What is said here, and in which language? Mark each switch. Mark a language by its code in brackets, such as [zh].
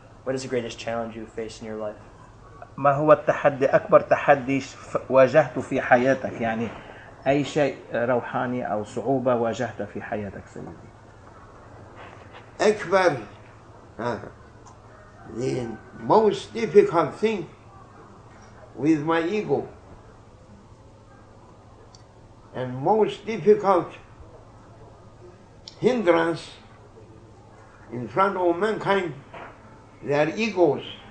[en] What is the greatest challenge you have faced in your life? [ar] ما هو التحدي أكبر تحدي واجهته في حياتك؟ يعني أي شيء روحاني أو صعوبة واجهتها في حياتك سيدي. [en] أكبر the most difficult thing with my ego, and most difficult hindrance in front of mankind, their egos.